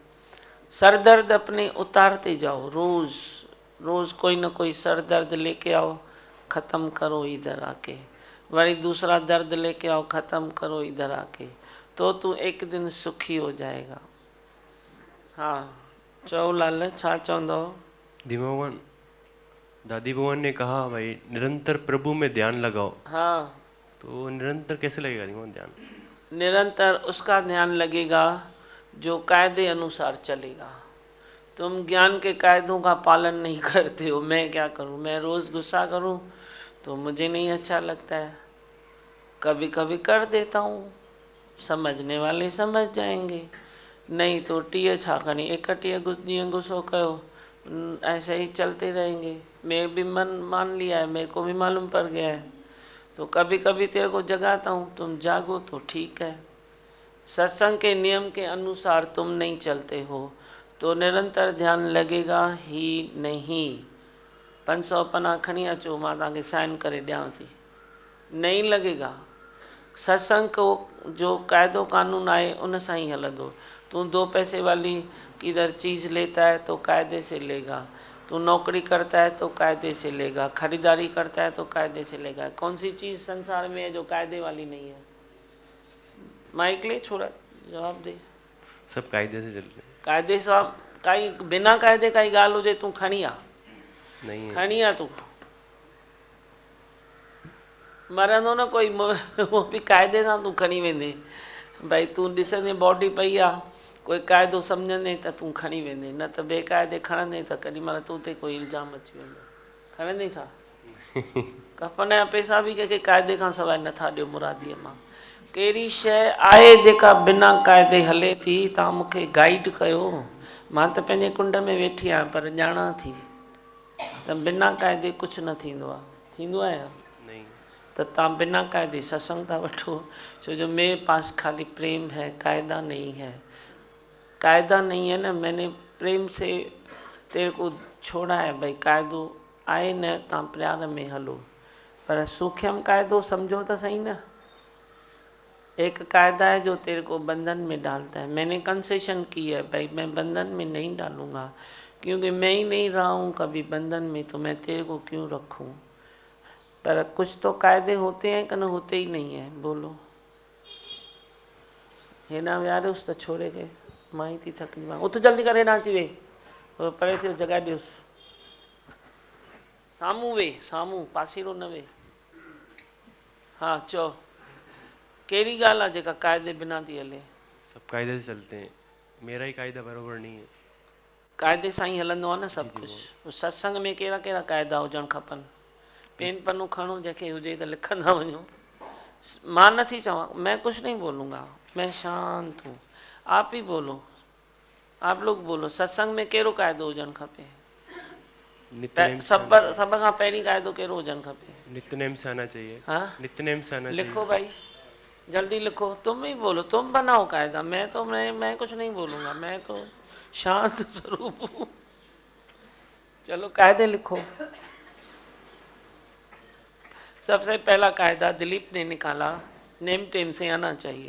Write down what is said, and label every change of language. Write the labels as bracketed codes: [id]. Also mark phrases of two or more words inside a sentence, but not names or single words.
[hi] सर दर्द अपने उतारते जाओ, रोज़ रोज़ कोई ना कोई सर दर्द लेके आओ, ख़त्म करो इधर आके। वही दूसरा दर्द लेके आओ, ख़त्म करो इधर आके, तो तू एक दिन सुखी हो जाएगा। [sd] हाँ चओ लाल, छा चवंदो। [hi] भगवान दादी भगवान ने कहा भाई निरंतर प्रभु में ध्यान लगाओ, हाँ तो निरंतर कैसे लगेगा भगवान ध्यान? निरंतर उसका ध्यान लगेगा जो कायदे अनुसार चलेगा। तुम ज्ञान के कायदों का पालन नहीं करते हो। मैं क्या करूं, मैं रोज़ गुस्सा करूं तो मुझे नहीं अच्छा लगता है, कभी कभी कर देता हूं, समझने वाले समझ जाएंगे, नहीं तो [sd] टीह छा खणी एकटीह ॾींहं गुस्सो कयो, [hi] ऐसे ही चलते रहेंगे। मैं भी मान लिया है, मेरे को भी मालूम पड़ गया है, तो कभी कभी तेरे को जगाता हूँ, तुम जागो तो ठीक है। सत्संग के नियम के अनुसार तुम नहीं चलते हो तो निरंतर ध्यान लगेगा ही नहीं। [sd] 500 पन्ना खणी अचो, मां तव्हांखे साइन करे ॾियां थी, [hi] नहीं लगेगा। [sd] सत्संग को जो कायदो कानून आए उन सां ही हलंदो। [hi] तू 2 पैसे वाली किधर चीज़ लेता है तो कायदे से लेगा, तू नौकरी करता है तो कायदे से लेगा, खरीदारी करता है तो कायदे से लेगा। कौन सी चीज़ संसार में है जो कायदे वाली नहीं है? माइक ले छोड़ा, जवाब दे। सब कायदे से चलते हैं। [sd] कायदे सां काई बिना कायदे काई ॻाल्हि हुजे तूं खणी आ, [hi] नहीं है। [sd] खणी आ तूं मरंदो न कोई, [hi] वो भी [sd] कायदे सां तूं खणी वेंदे। भाई तूं ॾिसंदे बॉडी पई आहे, कोई क़ाइदो सम्झंदे त तूं खणी वेंदे, न त बेक़ाइदे खणंदे त केॾी महिल तूं ते कोई इल्ज़ाम अची वेंदो। खणंदे छा? कफ़न जा पैसा बि कंहिंखे क़ाइदे खां सवाइ नथा ॾियो मुरादीअ मां। कहिड़ी शइ आहे जेका बिना क़ाइदे हले थी, तव्हां मूंखे गाइड कयो। मां त पंहिंजे कुंड में वेठी आहियां पर ॼाणा थी त बिना क़ाइदे कुझु न थींदो आहे। थींदो आहे या [hi] नहीं। [sd] तो तव्हां बिना कायदे सत्संग था वठो, छो जो [hi] मेरे पास खाली प्रेम है, कायदा नहीं है। कायदा नहीं है ना, मैंने प्रेम से तेरे को छोड़ा है। [sd] भाई कायदो आए न, तव्हां प्यार में हलो, [hi] पर सूक्ष्म कायदो समझो तो सही ना। एक कायदा है जो तेरे को बंधन में डालता है। मैंने कंसेशन की है, भाई मैं बंधन में नहीं डालूंगा, क्योंकि मैं ही नहीं रहा हूँ कभी बंधन में, तो मैं तेरे को क्यों रखूँ। पर कुछ तो कायदे होते हैं कि न होते ही नहीं है, बोलो। [sd] हेना विहारियोसि त छोड़े के मां ही थी थकनी मां। उथ जल्दी करे हेॾां अची वे, परे थियो जॻह ॾियोसि। साम्हूं वे, साम्हूं, पासीरो न वे। हाँ चओ, कहिड़ी ॻाल्हि आहे जेका कायदे बिना थी हले? [hi] सब कायदे से चलते हैं, मेरा ही कायदा बराबर नहीं है। [sd] कायदे सां ई हलंदो आहे न सभु [hi] जी, जी, [sd] कुझु। सत्संग में कहिड़ा कहिड़ा क़ाइदा हुजणु खपनि? पेन पन्नो खणो, जंहिंखे हुजे त लिखंदा वञो। मां नहीं चवा, [hi] मैं कुछ नहीं बोलूँगा, मैं शांत हूँ। आप ही बोलो, आप लोग बोलो, सत्संग में [sd] कहिड़ो क़ाइदो हुजणु खपे? [hi] नित्यनेम [sd] सब खां पहिरीं क़ाइदो कहिड़ो हुजणु खपे? [hi] नित्यनेम से आना चाहिए। हाँ, नित्यनेम से आना लिखो चाहिए। भाई, जल्दी लिखो, तुम ही बोलो, तुम बनाओ कायदा। मैं कुछ नहीं बोलूँगा, मैं तो शांत स्वरूप हूँ। चलो कायदे लिखो। सबसे पहला कायदा दिलीप ने निकाला, नेम टेम से आना चाहिए।